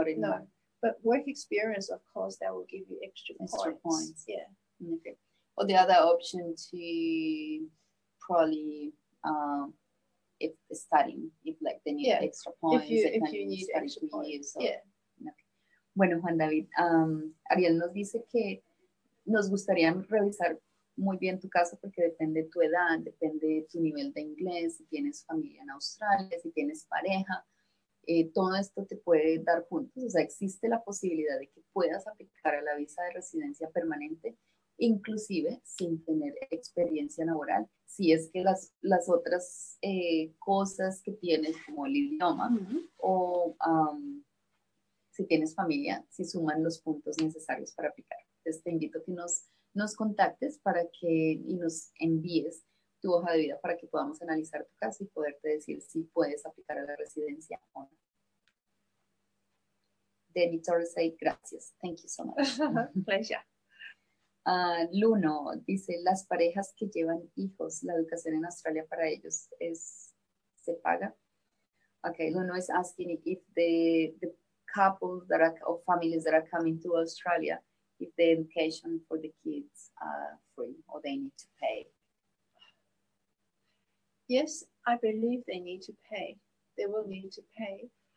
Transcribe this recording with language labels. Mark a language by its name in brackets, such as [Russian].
[English] No. But work experience, of course, that will give you extra points. Yeah. Okay. Or the other option to probably, if studying, if like they need extra points, if you need extra points. Okay. [Spanish] Bueno, Juan David, Ariel nos dice que nos gustaría revisar muy bien tu caso porque depende de tu edad, depende de tu nivel de inglés, si tienes familia en Australia, si tienes pareja, todo esto te puede dar puntos. O sea, existe la posibilidad de que puedas aplicar a la visa de residencia permanente, inclusive sin tener experiencia laboral, si es que las otras cosas que tienes, como el idioma, o si tienes familia, si suman los puntos necesarios para aplicar. Entonces te invito a que nos contactes y nos envíes tu hoja de vida para que podamos analizar tu caso y poderte decir si puedes aplicar a la residencia o no. [English] Danny Torres say gracias. Thank you so much. Pleasure. [Spanish] Luno dice, las parejas que llevan hijos, la educación en Australia para ellos se paga. [English] Okay, Luno is asking if the couples or families that are coming to Australia, if the education for the kids are free or they need to pay. Yes, I believe they need to pay. They will need to pay.